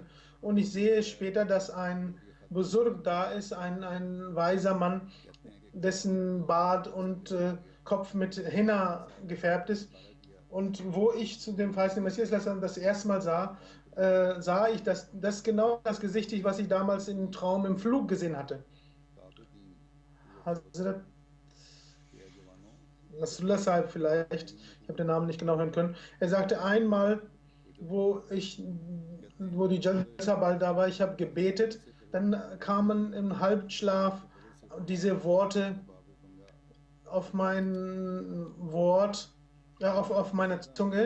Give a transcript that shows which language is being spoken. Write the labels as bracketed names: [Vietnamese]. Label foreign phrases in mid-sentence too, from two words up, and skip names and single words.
[German] Und ich sehe später, dass ein Busurg da ist, ein weiser Mann, dessen Bart und Kopf mit Henna gefärbt ist. Und wo ich zu dem verheißenen Messias das erste Mal sah, sah ich, dass das genau das Gesicht ist, was ich damals im Traum im Flug gesehen hatte. [Urdu] تابدین وہ Hazrat کے جوانوں [German] Rasulullah Sahib vielleicht, ich habe den Namen nicht genau hören können. Er sagte einmal, wo die Jalsa bald da war, ich habe gebetet, dann kamen im Halbschlaf diese Worte auf mein Wort, auf meine Zunge.